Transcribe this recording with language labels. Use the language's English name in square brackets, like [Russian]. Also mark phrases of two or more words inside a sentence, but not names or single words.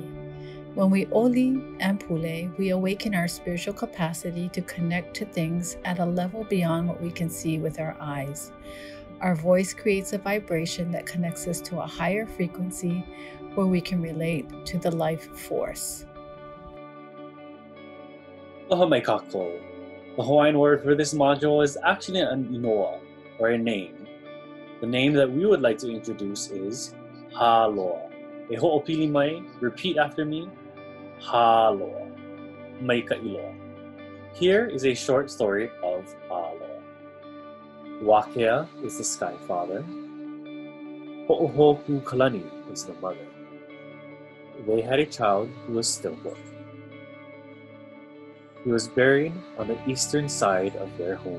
[English] When we Oli and Pule, we awaken our spiritual capacity to connect to things at a level beyond what we can see with our eyes. Our voice creates a vibration that connects us to a higher frequency where we can relate to the life force. [Hawaiian] Aloha mai kākou. [English] The Hawaiian word for this module is actually an inoa, or a name. The name that we would like to introduce is Hāloa. [Hawaiian] E ho'opili mai, [English] repeat after me. Hāloa. [Hawaiian] Mai ka iloa. [English] Here is a short story of Hāloa. Wakea is the sky father. Ho'ohoku Kalani is the mother. They had a child who was stillborn. He was buried on the eastern side of their home.